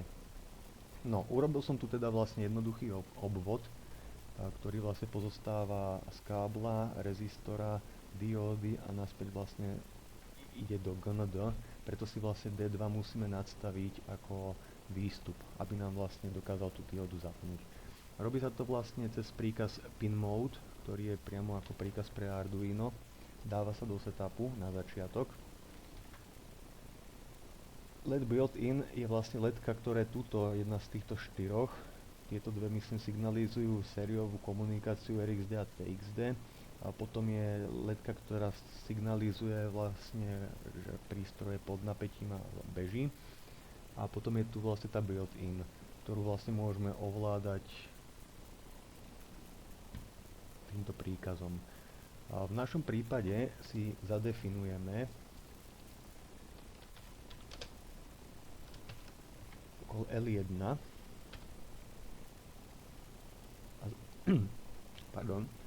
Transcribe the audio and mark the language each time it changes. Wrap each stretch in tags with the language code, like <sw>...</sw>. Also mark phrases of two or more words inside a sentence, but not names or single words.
<sk>No, urobil som tu teda vlastne jednoduchý obvod, ktorý vlastne pozostáva z kábla, rezistora, diódy a naspäť vlastne ide do GND, preto si vlastne D2 musíme nadstaviť ako výstup, aby nám vlastne dokázal tú diódu zapnúť. Robí sa to vlastne cez príkaz pinmode, ktorý je priamo ako príkaz pre Arduino. Dáva sa do setupu na začiatok. LED built-in je vlastne ledka, ktoré túto, jedna z týchto štyroch, tieto dve myslím signalizujú sériovú komunikáciu RXD a TXD a potom je ledka, ktorá signalizuje vlastne, že prístroj je pod napätím a beží a potom je tu vlastne tá built-in, ktorú vlastne môžeme ovládať týmto príkazom. A v našom prípade si zadefinujeme L1 pardon.</sk>